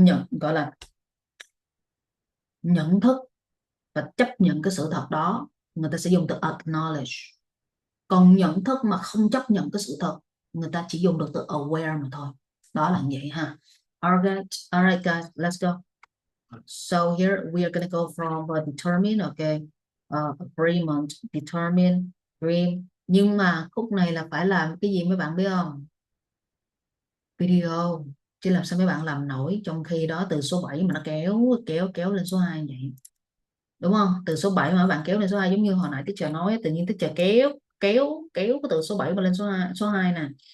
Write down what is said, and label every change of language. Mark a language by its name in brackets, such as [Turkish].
[Vietnamese] Gọi là nhận thức và chấp nhận cái sự thật đó, người ta sẽ dùng từ acknowledge. Còn nhận thức mà không chấp nhận cái sự thật, người ta chỉ dùng được từ aware mà thôi. Đó là vậy ha. [English] Alright guys, let's go. So here we are going to go from determine, okay, agreement, determine, dream. [Vietnamese] Nhưng mà khúc này là phải làm cái gì mấy bạn biết không? Video. Chứ làm sao mấy bạn làm nổi trong khi đó từ số 7 mà nó kéo lên số 2 vậy. Đúng không? Từ số 7 mà các bạn kéo lên số 2, giống như hồi nãy teacher nói, tự nhiên teacher kéo cái từ số 7 mà lên số 2 nè.